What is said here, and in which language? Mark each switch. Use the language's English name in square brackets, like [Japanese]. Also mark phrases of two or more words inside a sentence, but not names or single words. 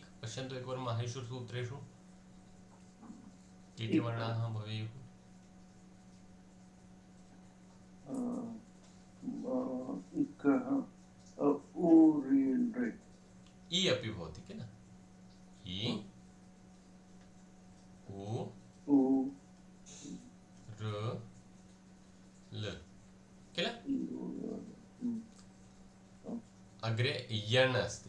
[Sanskrit] पश्यन्तु एकवारं माहेषु सूत्रेषु के के वर्णाः भवेयुः। इ अपि भवति किल? इ, उ, र, ल किल? अग्रे यण् अस्ति।